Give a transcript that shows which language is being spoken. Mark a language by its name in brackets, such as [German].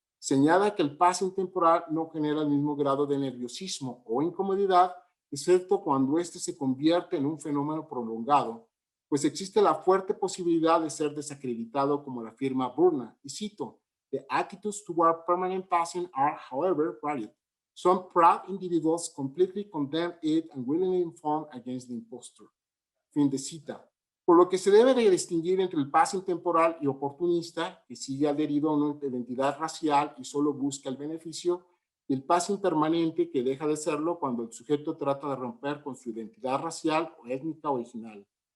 [Spanish] Señala que el passing temporal no genera el mismo grado de nerviosismo o incomodidad, excepto cuando este se convierte en un fenómeno prolongado, pues existe la fuerte posibilidad de ser desacreditado, como la afirma Burnham, y cito, [English] "The attitudes toward permanent passing are, however, varied. Some proud individuals completely condemn it and willingly inform against the impostor." [Spanish] Fin de cita. Por lo que se debe de distinguir entre el passing temporal y oportunista, que sigue adherido a una identidad racial y solo busca el beneficio, y el passing permanente, que deja de serlo cuando el sujeto trata de romper con su identidad racial o étnica original.